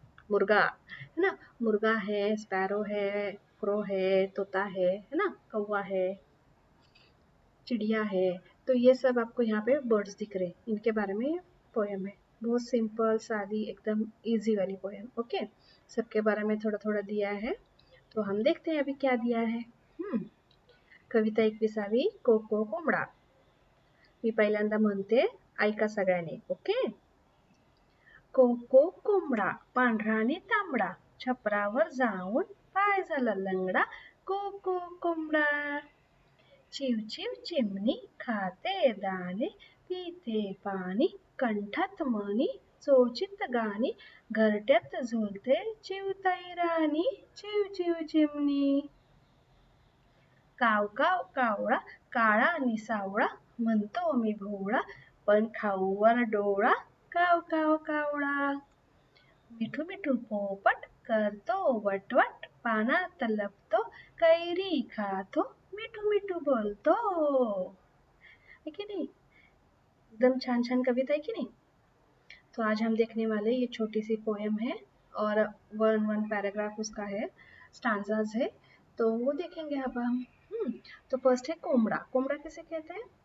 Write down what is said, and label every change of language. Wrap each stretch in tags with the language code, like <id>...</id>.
<hi>मुर्गा, है ना। मुर्गा है, स्पैरो है, क्रो है, तोता है ना, कौवा है, चिड़िया है। तो ये सब आपको यहाँ पे बर्ड्स दिख रहे हैं, इनके बारे में पोएम है। बहुत सिंपल सादी एकदम इजी वाली पोएम। ओके, सबके बारे में थोड़ा थोड़ा दिया है, तो हम देखते हैं अभी क्या दिया है।</hi> <mr>कविता 21वी को कोंबडा। मी पहिल्यांदा म्हणते, ऐका सगळ्यांनी. ओके. को कोंबडा, पांढरा आणि तांबडा, छपरावर जाऊन पाय झाला लंगडा. को कोंबडा. चिव चिव चिमणी, खाते दाणे, पिते पाणी, कंठात मणी, चोचीत गाणी, घरट्यात झुलते चिवताई राणी. चिव चिव चिमणी. काव काव कावळा, काळा आणि सावळा, म्हणतो मी भोळा, पण खाऊवर डोळा. काव काव कावळा. मिठू मिठू पोपट, करतो वटवट, पानात लपतो, कैरी खातो, मिठू मिठू बोलतो.</mr> <hi>है कि नहीं? एकदम छान छान कविता है कि नहीं? तो आज हम देखने वाले ये छोटी सी पोएम है और वन पैराग्राफ उसका है, स्टांजाज है, तो वो देखेंगे अब हम। तो फर्स्ट है कोंबड़ा। कोंबड़ा किसे कहते हैं?</hi>